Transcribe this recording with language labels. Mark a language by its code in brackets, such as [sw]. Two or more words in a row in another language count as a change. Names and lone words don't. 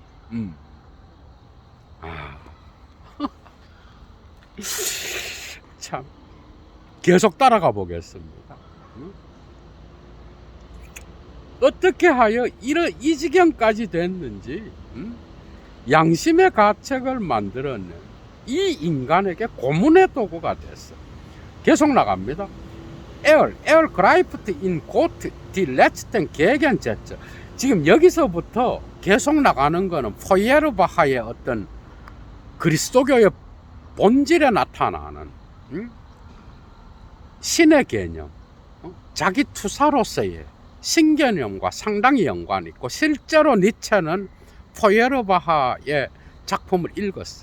[ko] 참, 계속 따라가 보겠습니다. 어떻게 하여 이 지경까지 됐는지, 양심의 가책을 만들어낸 이 인간에게 고문의 도구가 됐어. 계속 나갑니다. [de] Ergreift in Gott die letzten Gegensätze. [ko] 지금 여기서부터 계속 나가는 거는 포예르바하의 어떤 그리스도교의 본질에 나타나는 신의 개념, 자기 투사로서의 신개념과 상당히 연관이 있고, 실제로 니체는 포예르바하의 작품을 읽었어.